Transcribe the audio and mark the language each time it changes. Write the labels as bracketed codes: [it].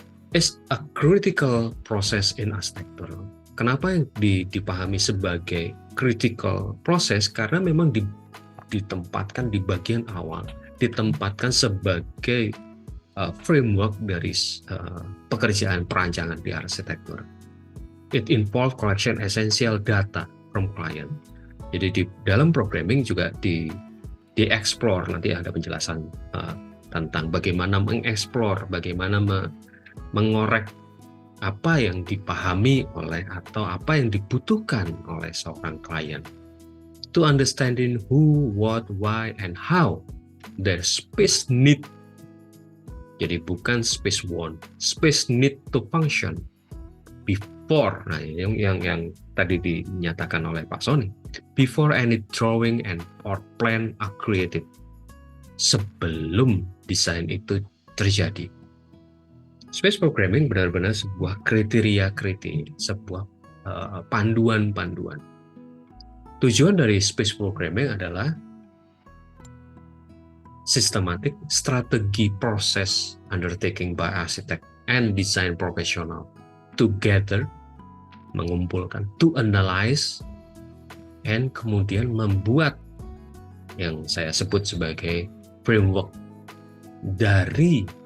[en] It's a critical process in architecture. [id] Kenapa yang dipahami sebagai [en] critical process? [id] Karena memang ditempatkan di bagian awal, ditempatkan sebagai framework dari pekerjaan perancangan di arsitektur. [en] It involves collection essential data from client. [id] Jadi di dalam programming juga dieksplor, nanti ada penjelasan tentang bagaimana mengeksplor, bagaimana mengorek apa yang dipahami oleh atau apa yang dibutuhkan oleh seorang klien. [en] To understanding who, what, why, and how their space need. [id] Jadi bukan [en] space want, space need to function before. [id] Nah, yang tadi dinyatakan oleh Pak Sony. [en] Before any drawing and or plan are created. [id] Sebelum desain itu terjadi. Space programming benar-benar sebuah kriteria-kriteria, sebuah panduan-panduan. Tujuan dari space programming adalah systematic strategi proses [en] undertaking by architect and design professional together, [id] mengumpulkan, [en] to analyze, and [id] kemudian membuat yang saya sebut sebagai framework dari